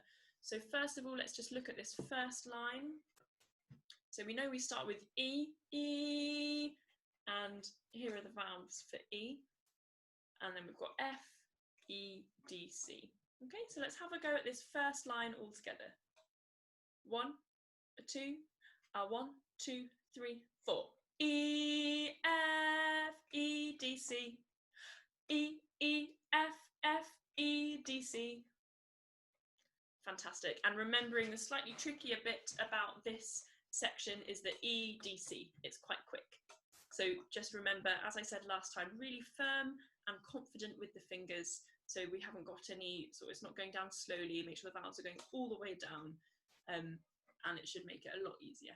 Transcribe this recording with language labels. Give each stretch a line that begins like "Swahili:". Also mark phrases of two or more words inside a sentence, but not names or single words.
English: So first of all, let's just look at this first line. So we know we start with E, E, and here are the valves for E. And then we've got F, E, D, C. Okay, so let's have a go at this first line all together. 1, 2, 1, 2, 3, 4. E, F, E, D, C. E, E, F, F, E, D, C. Fantastic. And remembering the slightly trickier bit about this section is the E, D, C. It's quite quick. So just remember, as I said last time, really firm and confident with the fingers. So we haven't got any, so it's not going down slowly. Make sure the valves are going all the way down, and it should make it a lot easier.